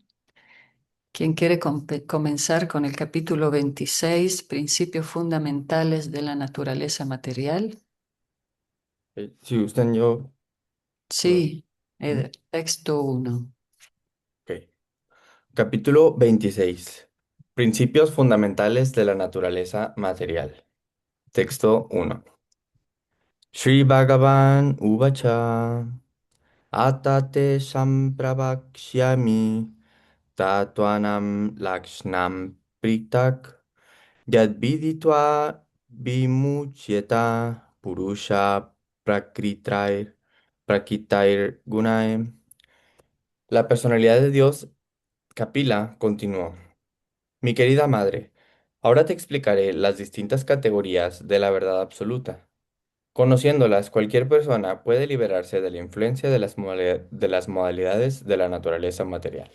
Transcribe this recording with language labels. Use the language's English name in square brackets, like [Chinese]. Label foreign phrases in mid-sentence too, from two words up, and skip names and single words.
[Spanish] ¿Quién quiere comenzar con el capítulo 26, principios fundamentales de la naturaleza material? Si gustan, yo lo... Sí, ¿Mm? texto 1. Ok. Capítulo 26. Principios fundamentales de la naturaleza material. Texto 1. [Sanskrit] Sri Bhagavan Uvacha Atate Sampravakshyami Tatvanam Lakshnam Pritak Yadviditva Vimuchyeta Purusha Prakritair Gunae. [Spanish] La personalidad de Dios, Kapila, continuó. Mi querida madre, ahora te explicaré las distintas categorías de la verdad absoluta. Conociéndolas, cualquier persona puede liberarse de la influencia de de las modalidades de la naturaleza material.